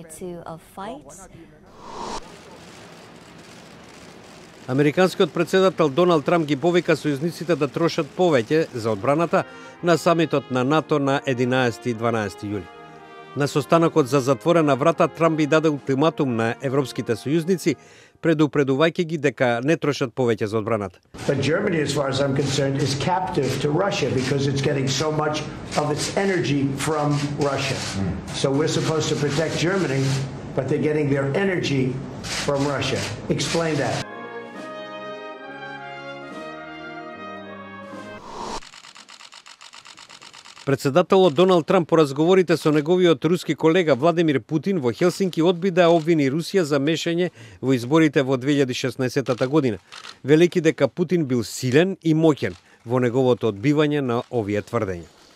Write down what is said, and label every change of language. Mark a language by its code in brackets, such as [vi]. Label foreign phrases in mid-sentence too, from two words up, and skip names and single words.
[mk] Американскиот председател Доналд Трамп ги повика сојузниците да трошат повеќе за одбраната на самитот на НАТО на 11 и 12 јули. На состанокот за затворена врата Трамп би даде ултиматум на европските сојузници, предупредувајќи ги дека не трошат повеќе за одбраната. [en] But Germany, as far as I'm concerned, is captive to Russia because it's getting so much of its energy from Russia. So we're supposed to protect Germany, but they're getting their energy from Russia. Explain that. [mk] Председателот Доналд Трамп по разговорите со неговиот руски колега Владимир Путин во Хелсинки одби да обвини Русија за мешање во изборите во 2016 година, велики дека Путин бил силен и моќен во неговото одбивање на овие тврдења.